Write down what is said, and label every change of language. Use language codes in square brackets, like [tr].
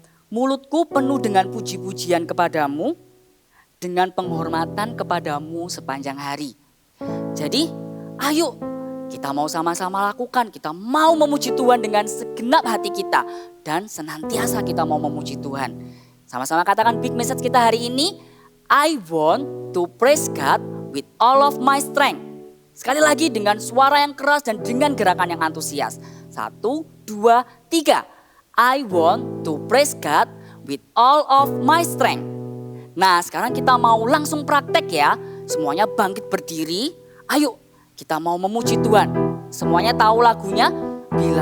[id] "Mulutku penuh dengan puji-pujian kepadamu, dengan penghormatan kepadamu sepanjang hari." Jadi ayo kita mau sama-sama lakukan. Kita mau memuji Tuhan dengan segenap hati kita. Dan senantiasa kita mau memuji Tuhan. Sama-sama katakan [en] big message [id] kita hari ini. [en] I want to praise God with all of my strength. [id] Sekali lagi dengan suara yang keras dan dengan gerakan yang antusias. 1, 2, 3. [en] I want to praise God with all of my strength. [id] Nah sekarang kita mau langsung praktek ya. Semuanya bangkit berdiri. Ayo kita mau memuji Tuhan. Semuanya tahu lagunya. Bila